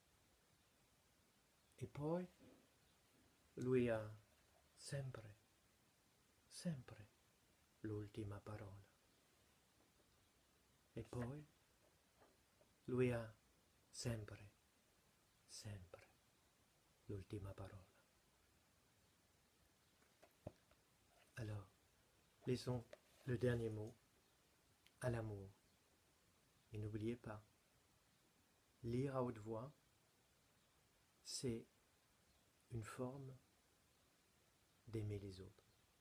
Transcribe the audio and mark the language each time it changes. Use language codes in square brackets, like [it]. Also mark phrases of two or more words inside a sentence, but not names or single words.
[it] E poi lui ha sempre, sempre l'ultima parola. E poi lui ha sempre, sempre l'ultima parola. [fr] Alors, laissons le dernier mot à l'amour. Et n'oubliez pas, lire à haute voix, c'est une forme d'aimer les autres.